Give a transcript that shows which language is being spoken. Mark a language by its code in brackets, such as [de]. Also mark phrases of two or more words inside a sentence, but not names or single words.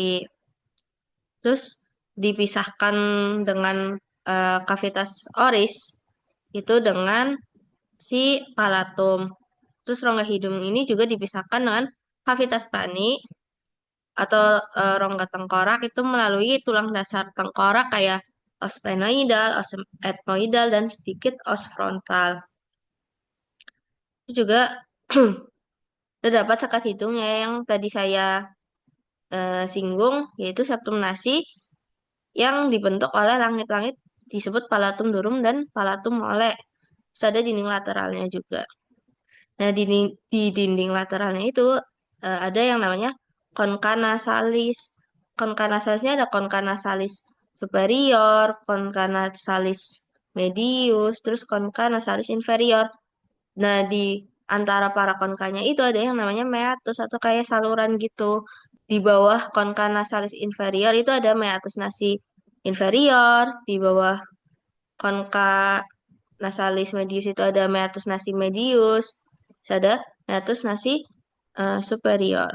[id] Terus dipisahkan dengan kavitas oris itu dengan si palatum. Terus rongga hidung ini juga dipisahkan dengan kavitas tani atau rongga tengkorak itu melalui tulang dasar tengkorak kayak [la] os sphenoidal, os etmoidal, [id] dan sedikit [la] os frontal. [id] Itu juga terdapat sekat hidungnya yang tadi saya singgung, yaitu [la] septum nasi [id] yang dibentuk oleh langit-langit disebut [la] palatum durum [id] dan [la] palatum mole. [id] Terus ada dinding lateralnya juga. Nah, di dinding lateralnya itu ada yang namanya [la] concha nasalis. Concha nasalisnya ada concha nasalis superior, concha nasalis medius, terus concha nasalis inferior. [id] Nah, di antara para konkanya itu ada yang namanya meatus atau kayak saluran gitu. Di bawah [la] concha nasalis inferior [id] itu ada [la] meatus nasi inferior, [id] di bawah [la] concha nasalis medius [id] itu ada [la] meatus nasi medius, [id] terus ada [la] meatus nasi superior.